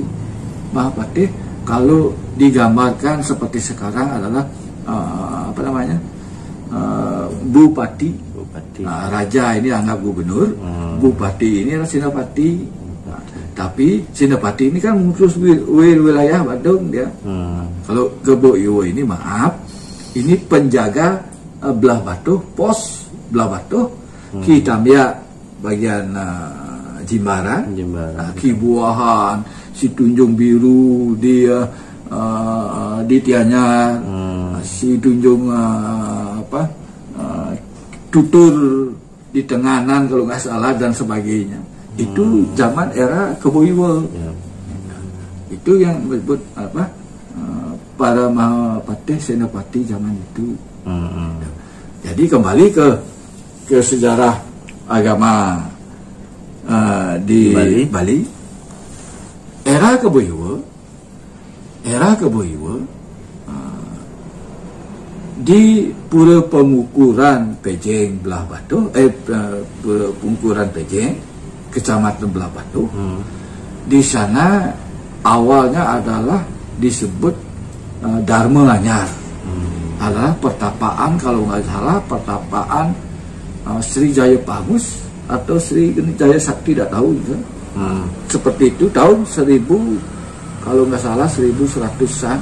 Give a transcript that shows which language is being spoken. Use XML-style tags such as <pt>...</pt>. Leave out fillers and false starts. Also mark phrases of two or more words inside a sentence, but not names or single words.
<id>Mahapati kalau digambarkan seperti sekarang adalah Bupati. Raja ini anggap gubernur, Bupati ini adalah Senapati. Tapi Senapati ini kan mengurus wilayah Badung dia. Kalau Kebo Iwo ini, maaf, ini penjaga belah batu, pos belah batu. Kitamya bagian Jimbaran, Kibuahan, si Tunjung Biru dia di Tianyar, si Tunjung Tutur di Tenganan kalau nggak salah dan sebagainya. Itu zaman era Kebo Iwo. Itu yang disebut para Mahapati, Senapati zaman itu. Jadi kembali ke sejarah agama di Bali. Era Kebo Iwo di pura pengukuran Pejeng Belah Batu, pura pengukuran Pejeng, Kecamatan Belah Batu. Di sana awalnya adalah disebut Dharma Anyar. Adalah pertapaan, kalau nggak salah pertapaan Sri Jaya Pangus atau Sri Jaya Sakti, tidak tahu gitu. Seperti itu tahun 1000, kalau nggak salah 1100-an.</id>